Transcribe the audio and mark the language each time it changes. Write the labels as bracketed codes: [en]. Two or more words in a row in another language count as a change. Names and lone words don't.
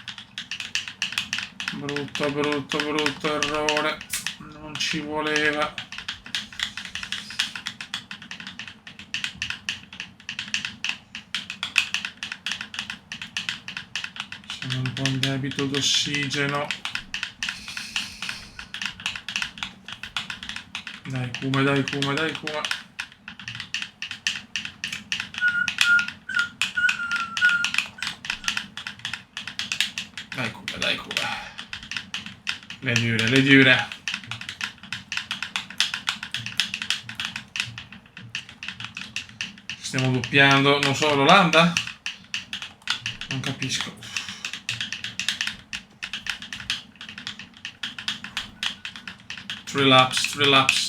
[it] Brutto errore. Non ci voleva. Sono un po' in debito d'ossigeno. Dai Kuma, dai Kuma, dai Kuma. Dai Kuma, dai Kuma. Le dure, le dure. Stiamo doppiando, non so, l'Olanda? Non capisco. Relax.